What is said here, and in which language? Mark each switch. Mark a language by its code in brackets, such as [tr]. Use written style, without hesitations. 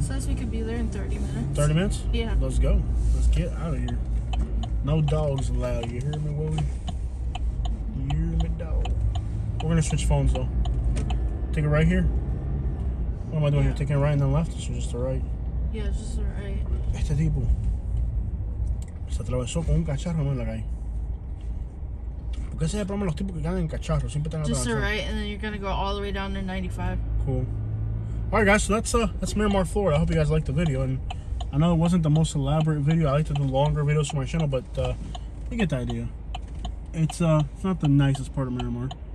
[en] Says we could be there in 30 minutes. 30 minutes? Yeah. Let's go. Let's get out of here. No dogs allowed. You hear me, Willie? You hear me, dog? We're gonna switch phones though. Take it right here. What am I doing here? Taking it right and then left? Or just the right? Yeah, just the right. [es] Este tipo se atravesó con un cacharro en la calle. Porque ese es el problema de los tipos que ganan en cacharros. Siempre están [en] Just the [es] atravesados. [en] right, and then you're gonna go all the way down to 95. Cool. Alright guys, so that's Miramar, Florida. I hope you guys liked the video, and I know it wasn't the most elaborate video. I like to do longer videos for my channel, but you get the idea. It's not the nicest part of Miramar.